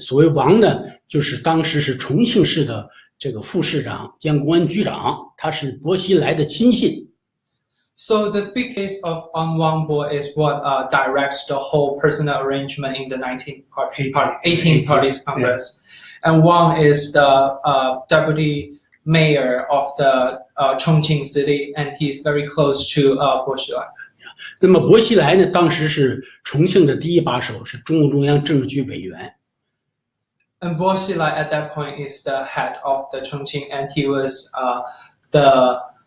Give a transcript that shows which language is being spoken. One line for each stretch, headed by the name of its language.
Chinese: 所谓王呢，就是当时是重庆市的这个副市长兼公安局长，他是薄熙来的亲信。
English: So the big case of Wang Bo is what directs the whole personnel arrangement in the 18th Party Congress. Yeah. And Wang is the deputy mayor of the Chongqing city, and he's very close to Bo Xilai.
Chinese: 那么薄熙来呢，当时是重庆的第一把手，是中共中央政治局委员。
English: And Bo Xilai at that point is the head of the Chongqing, and he was the